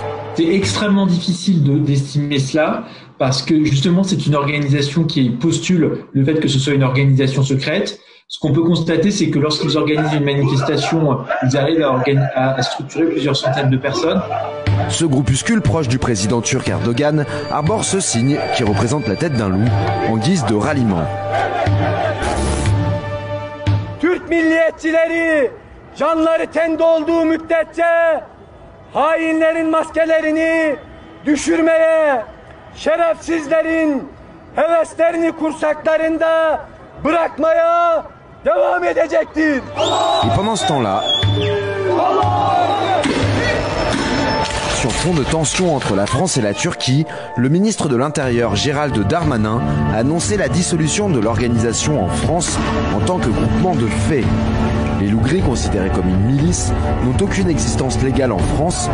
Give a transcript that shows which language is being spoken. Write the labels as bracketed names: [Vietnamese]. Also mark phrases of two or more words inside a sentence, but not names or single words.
[French] C'est extrêmement difficile d'estimer cela parce que justement c'est une organisation qui postule le fait que ce soit une organisation secrète. Ce qu'on peut constater, c'est que lorsqu'ils organisent une manifestation, ils arrivent à structurer plusieurs centaines de personnes. Ce groupuscule proche du président turc Erdogan arbore ce signe qui représente la tête d'un loup en guise de ralliement. [Turkish] Türk milliyetçileri canları tende olduğu müddetçe hainlerin maskelerini düşürmeye, şerefsizlerin heveslerini kursaklarında bırakmaya devam edecektir. [French] Et pendant ce temps-là, sur fond de tension entre la France et la Turquie, le ministre de l'Intérieur Gérald Darmanin a annoncé la dissolution de l'organisation en France en tant que groupement de fait. Les loups gris, considérés comme une milice, n'ont aucune existence légale en France.